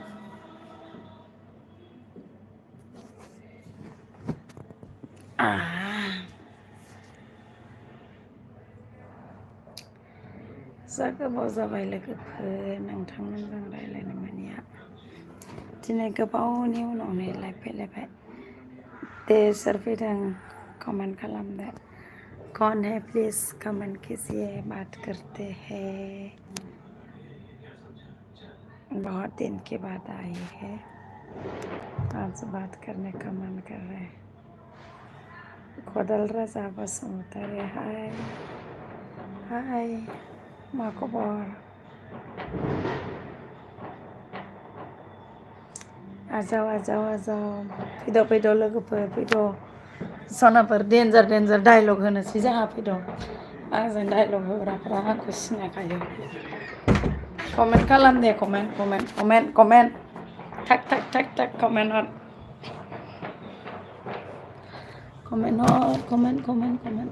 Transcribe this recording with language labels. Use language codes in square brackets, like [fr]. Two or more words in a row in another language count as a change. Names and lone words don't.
[brx] जा गोबाव जाबाय लोगोफोर नोंथांमोनजों रायलायनो मोनिया दिनै गोबावनि उनावनो लाइभ फैलायबाय दे सोर फैदों कमेन्ट खालामदो [hi] कौन है प्लीज कमेंट कीजिए बात करते हैं बहुत दिन के बाद आई है आज बात करने का मन कर रहा है [brx] खदाल राजा बसुमतारी हाय हाय मा खबर आजाव आजाव आजाव फैद' लोगोफोर फैद' सनाफोर डेन्जार डायलग होनोसै जाहा फैद' आंजों डायलग होग्राफ्रा आंखौ सिनायखायो कमेन्ट खालाम दे कमेन्ट टाक कमेन्ट हर कमेन्ट